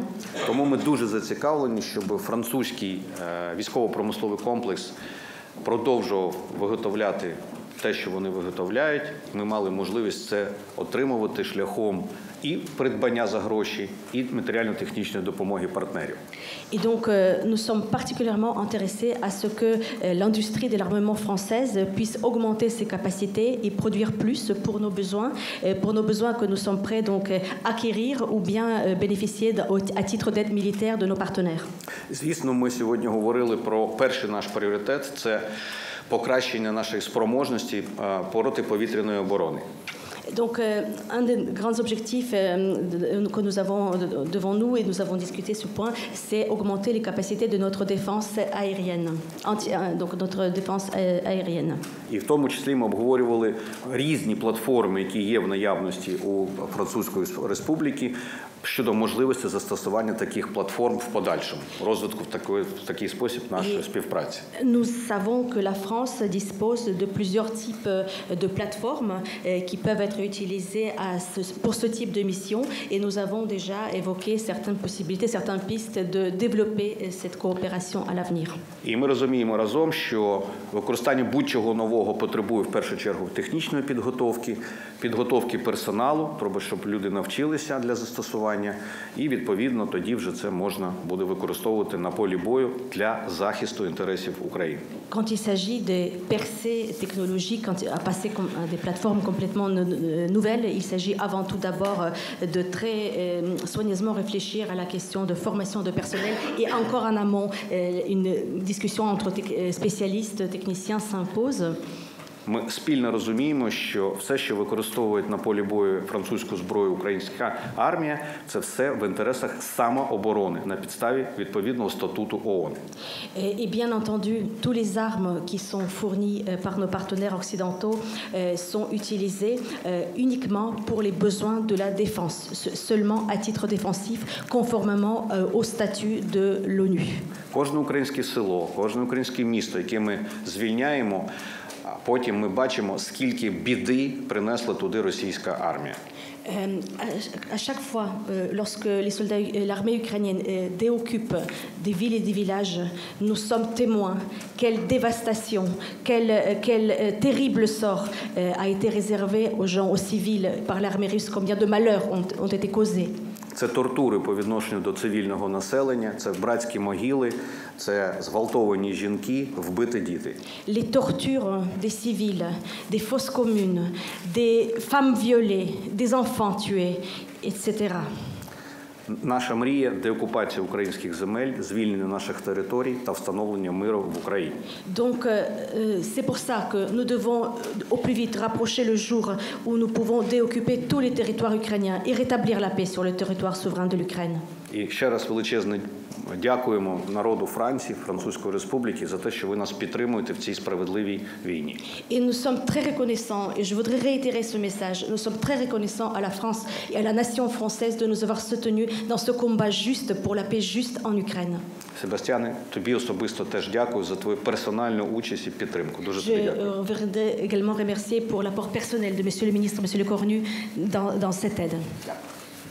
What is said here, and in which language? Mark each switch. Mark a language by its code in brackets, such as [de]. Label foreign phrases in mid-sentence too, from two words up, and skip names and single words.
[uk] Тому ми дуже зацікавлені, щоб французький військово-промисловий комплекс продовжував виготовляти те, що вони виготовляють, ми мали можливість це отримувати шляхом і придбання за гроші, і матеріально-технічної допомоги партнерів. [fr] Et donc, nous sommes particulièrement intéressés à ce que l'industrie de l'armement française puisse augmenter ses capacités et produire plus pour nos besoins que nous sommes prêts donc acquérir ou bien bénéficier à titre d'aide militaire de nos partenaires. [uk] Звісно, ми сьогодні говорили про перший наш пріоритет – це покращення нашої спроможності протиповітряної оборони. [fr] Donc, un des grands objectifs que nous avons devant nous, et nous avons discuté ce point, c'est augmenter les capacités de notre défense aérienne, donc notre défense aérienne. [uk] І в тому числі ми обговорювали різні платформи, які є в наявності у Французької Республіки, щодо можливості застосування таких платформ в подальшому, розвитку в такий спосіб нашої співпраці. [fr] Nous savons que la France dispose de plusieurs types de plateformes qui peuvent être utilisées pour ce type de mission, et nous avons déjà évoqué certaines possibilités, certaines pistes de développer cette coopération à l'avenir. [uk] І ми розуміємо разом, що використання будь-чого нового потребує в першу чергу технічної підготовки персоналу, щоб люди навчилися для застосування, і відповідно тоді вже це можна буде використовувати на полі бою для захисту інтересів України. [fr] Quand il s'agit de percées technologiques, à passer à des plateformes complètement nouvelles, il s'agit avant tout d'abord de très soigneusement réfléchir à la question de formation de personnel, et encore en amont, une discussion entre spécialistes, techniciens s'impose. [uk] Ми спільно розуміємо, що все, що використовують на полі бою французьку зброю українська армія, це все в інтересах самооборони на підставі відповідного статуту ООН. [fr] Et bien entendu, tous les armes qui sont fournies par nos partenaires occidentaux sont utilisées uniquement pour les besoins de la défense, seulement à titre défensif, conformément au statut de l'ONU. [uk] Кожне українське село, кожне українське місто, яке ми звільняємо, потім ми бачимо, скільки біди принесла туди російська армія. [fr] À chaque fois, lorsque l'armée ukrainienne déoccupe des villes et des villages, nous sommes témoins quelle dévastation, quel terrible sort a été réservé aux gens, aux civils par l'armée russe, combien de malheurs ont été causés. [uk] Це тортури по відношенню до цивільного населення, це братські могили, це зґвалтовані жінки, вбиті діти. [fr] Les tortures des civils, des fosses communes, des femmes violées, des enfants tués, etc. [uk] Наша мрія – деокупація українських земель, звільнення наших територій та встановлення миру в Україні. [fr] Donc, c'est pour ça que nous devons au plus vite rapprocher le jour où nous pouvons déoccuper tous les territoires ukrainiens et rétablir la paix sur le territoire souverain de l'Ukraine. [uk] І ще раз величезне дякуємо народу Франції, Французької Республіки за те, що ви нас підтримуєте в цій справедливій війні. [fr] Et nous sommes très reconnaissants, et je voudrais réitérer ce message, nous sommes très reconnaissants à la France et à la nation française de nous avoir soutenus dans ce combat juste pour la paix juste en Ukraine. [uk] Себастьяне, тобі особисто теж дякую за твою персональну участь і підтримку. Дуже тобі дякую. [fr] Je voudrais également remercier pour l'apport personnel de Monsieur le Ministre, Monsieur le Cornu, dans cette aide.